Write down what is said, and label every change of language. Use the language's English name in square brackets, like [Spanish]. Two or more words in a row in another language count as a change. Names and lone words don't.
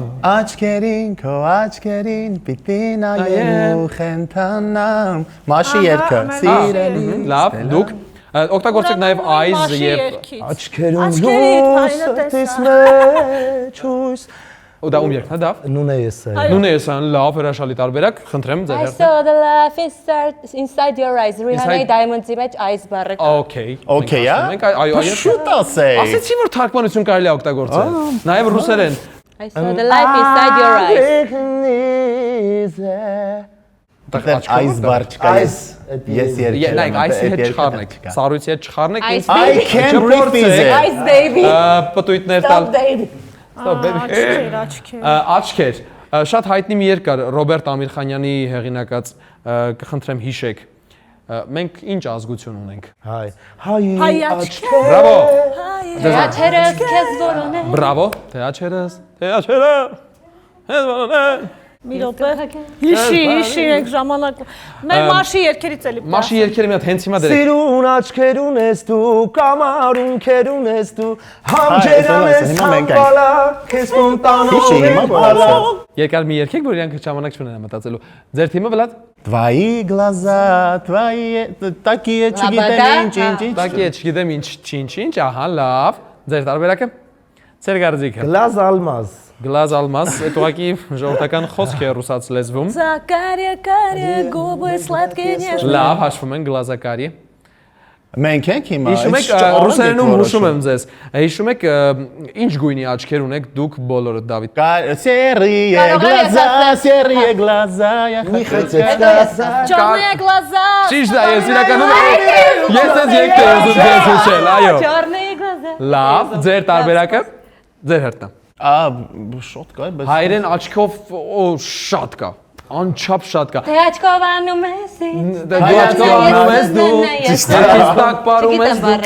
[Armenian] Աչքերին, քո աչքերին, պիտի նայեմ ու խենթանամ։ Մաշի երգը, սիրելի։ Լավ, դուք օգտագործեք նաև eyes եւ աչքերում լույս մեջ հույս։ Ու դա ում երգն է դա։ Նունեյեսան լավ հրաշալի տարբերակ, խնդրեմ ձեր [English] I [Armenian] երգը։ [English] saw the life inside your eyes. [Armenian] Rihanna Diamonds-ի մեջ eyes բառը կա։ Okay, այո։ Շուտ ասեի։ Ասեցի որ թարգմանություն կարելի է օգտագործել։ Նաև ռուսերեն։ [English] I saw the life inside your eyes. [Armenian] Այս բար չկա, ես երգել եմ։ Այս հետ չխառնեք, սառույցի հետ չխառնեք։ [English] I can't breathe it. Eyes baby. [Armenian] Պտույտներ տալ։ [English] Stop baby. [Armenian] Աչքեր։ Շատ հայտնի մի երգ կար Ռոբերտ Ամիրխանյանի հեղինակած, կխնդրեմ հիշեք։ Մենք ինչ ազգություն ունենք։ Հայ աչքեր Բրավո։ Աչքերս քեզ որոնեն։ Բրավո։ Թեաչերս, թեաչերը։ Ես որոնեն։ Մի րոպե։ Հիշի եք ժամանակ։ Մեր մաշի երկերից էլի։ Մաշի երկերը մի հատ հենց հիմա դրեք։ Սիրուն աչքեր ունես դու, կամարունքեր ունես դու, համջերան ես համբալա, քեզ տանող եմ բալա։ Երկար մի երկեք, որ իրանք ժամանակ չունեն մտածելու։ Ձեր թիմը Վլադ։ [Russian] Твои глаза, твои такие [Armenian] չգիտեմ ինչ։ Տակի է, չգիտեմ ինչ, ահա, լավ։ Ձեր տարբերակը։ Ձեր գարձիկը։ [Russian] Глаз алмаз։ Глаз алмаз, [Armenian] այդ ուղղակի ժողովրդական խոսք է ռուսաց լեզվում։ [Russian] Закария, губы сладкие нежные։ [Armenian] Լավ, հաշվում են գլազակարի։ Մենք ենք հիմա։ Հիշում եք ռուսերենում հուշում եմ ձեզ։ Հիշում եք ինչ գույնի աչքեր ունեք դուք բոլորը Դավիթ։ [Russian] Серые глаза, серые глаза, я хочу сказать. Черные глаза։ [Armenian] Ճիշտ է, ես իրականում ես ես եկել եմ ձեզ հուշել, այո։ [Russian] Черные глаза։ [Armenian] Լավ, ձեր տարբերակը։ Ձեր հերթը։ Շոտ կա, բայց Հայերեն աչքով շատ կա։ Անչափ շատ կա։ Թե աչքով անում ես ինձ։ Դու աչքով անում ես դու։ Ճիշտ պարում ես դու։